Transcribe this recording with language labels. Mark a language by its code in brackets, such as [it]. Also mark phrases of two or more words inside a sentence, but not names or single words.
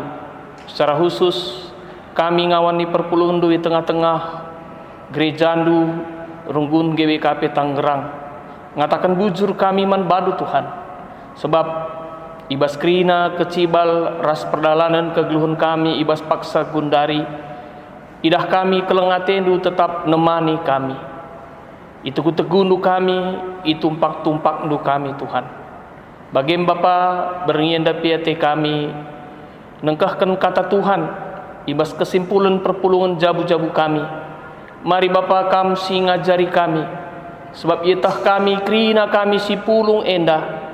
[btx] Secara khusus kami ngawani perpulungan di tengah-tengah gereja ndu runggun GWKP Tangerang. Ngatakan bujur kami man badu Tuhan. Sebab ibas krina kecibal ras perdalanan kegeluhan kami ibas paksa gundari. Idah kami kelengatendu tetap nemani kami. Itu kutegundu kami, itu tumpak-tumpak ndu kami Tuhan. Bagim Bapa beringinda piate kami nengkahkan kata Tuhan ibas kesimpulan perpulungan jabu-jabu kami. Mari Bapa kam si ngajari kami, sebab itah kami krina kami si pulung endah.